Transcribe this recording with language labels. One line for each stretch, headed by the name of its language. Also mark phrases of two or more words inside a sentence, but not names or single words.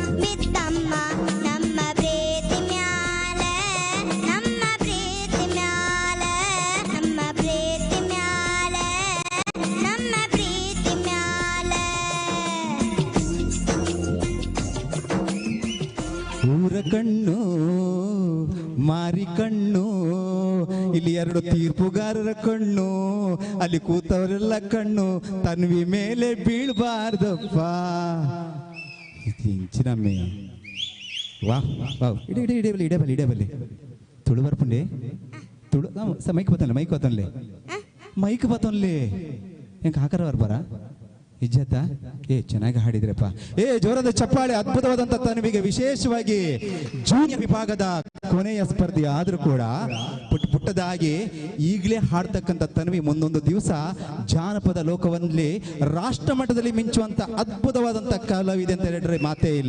Kannada: ಬಿದ್ದಮ್ಮ ನಮ್ಮ ಪ್ರೀತಿ ಮ್ಯಾಲೆ ನಮ್ಮ ಪ್ರೀತಿ ಮ್ಯಾಲೆ ನಮ್ಮ ಪ್ರೀತಿ ಮ್ಯಾಲೆ ನಮ್ಮ ಪ್ರೀತಿ ಮ್ಯಾಲೆ ಊರ ಕಣ್ಣು ಮಾರಿ ಕಣ್ಣು ಇಲ್ಲಿ ಎರಡು ತೀರ್ಪುಗಾರರ ಕಣ್ಣು ಅಲ್ಲಿ ಕೂತವರೆಲ್ಲ ಕಣ್ಣು ತನ್ವಿ ಮೇಲೆ ಬೀಳ್ಬಾರ್ದಪ್ಪ
Tulu: ಇಂಚಿನಮ್ಮೆ ವಾ ವಾ ಇಡೇ ಇಡೇ ಇಡೇ ಬಲ್ಲಿ ಇಡೇ ಬಲ್ಲಿ ಇಡೇ ಬಲ್ಲಿ ತುಳು ಬರ್ಪುಂಡೆ ತುಳು ಮೈಕ್ ಬತ್ತನ್ಲೆ ಮೈಕ್ ಬತ್ತನ್ಲೆ ಹೆಂಗೆ ಹಾಕರ ಬರ್ಬಾರ ಇಜ್ಜತ್ತ
Kannada: ಚೆನ್ನಾಗಿ ಹಾಡಿದ್ರಪ್ಪ ಜೋರದ ಚಪ್ಪಾಳೆ. ಅದ್ಭುತವಾದಂತ ತನ್ವಿಗೆ ವಿಶೇಷವಾಗಿ ಜೂನಿಯರ್ ವಿಭಾಗದ ಕೊನೆಯ ಸ್ಪರ್ಧೆ ಆದ್ರೂ ಕೂಡ ಪುಟ್ಟದಾಗಿ ಈಗಲೇ ಹಾಡ್ತಕ್ಕಂಥ ತನ್ವಿ ಮುಂದೊಂದು ದಿವಸ ಜಾನಪದ ಲೋಕವಲ್ಲಿ ರಾಷ್ಟ್ರ ಮಟ್ಟದಲ್ಲಿ ಮಿಂಚುವಂತ ಅದ್ಭುತವಾದಂತ ಕಲಾವಿದೆ ಅಂತ ಹೇಳಿದ್ರೆ ಮಾತೇ ಇಲ್ಲ.